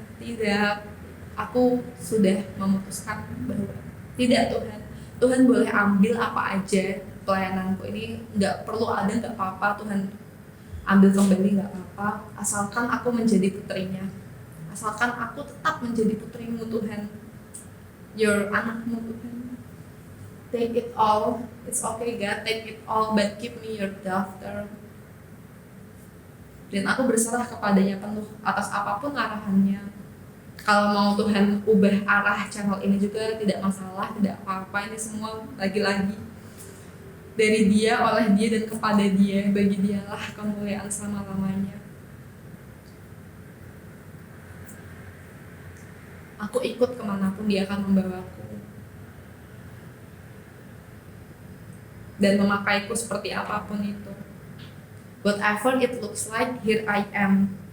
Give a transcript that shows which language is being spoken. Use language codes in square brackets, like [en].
[id] Tidak, aku sudah memutuskan bahwa tidak Tuhan, Tuhan boleh ambil apa aja pelayananku ini, nggak perlu ada, nggak apa-apa, Tuhan ambil kembali, nggak apa-apa, asalkan aku menjadi putrinya, asalkan aku tetap menjadi putrimu Tuhan, your anakmu Tuhan. [en] Take it all, it's okay God, take it all, but keep me your daughter. [id] Dan aku berserah kepadanya penuh atas apapun arahannya. Kalau mau Tuhan ubah arah channel ini juga tidak masalah, tidak apa-apa. Ini semua lagi-lagi dari Dia, oleh Dia, dan kepada Dia. Bagi Dialah kemuliaan selama-lamanya. Aku ikut kemanapun Dia akan membawaku, dan memakaiku seperti apapun itu. [en] Whatever it looks like, here I am.